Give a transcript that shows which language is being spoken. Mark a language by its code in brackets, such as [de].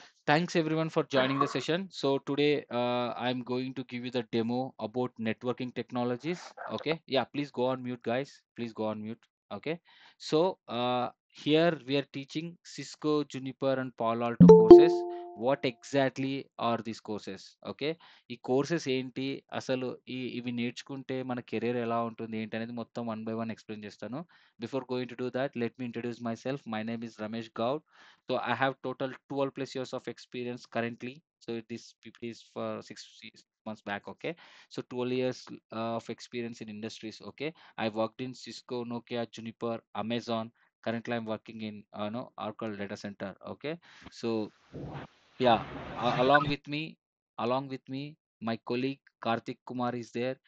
[en] Thanks everyone for joining the session. So today I'm going to give you the demo about networking technologies. Okay. Yeah, please go on mute, guys. Please go on mute. Okay. So here we are teaching Cisco, Juniper, and Palo Alto courses. What exactly are these courses? [te] Okay, ఈ courses ఏంటి, అసలు ఇవి నేర్చుకుంటే మన career ఎలా ఉంటుంది ఏంటి అనేది మొత్తం వన్ బై వన్ ఎక్స్ప్లెయిన్ చేస్తాను. [en] Before going to do that, let me introduce myself. My name is Ramesh Goud. So I have total 12 plus years of experience currently. So this PPT is for 6 months back. Okay. So 12 years of experience in industries. Okay. I worked in Cisco, Nokia, Juniper, Amazon. Currently, I'm working in no Oracle data center. Okay. So yeah, along with me, my colleague Karthik Kumar is there.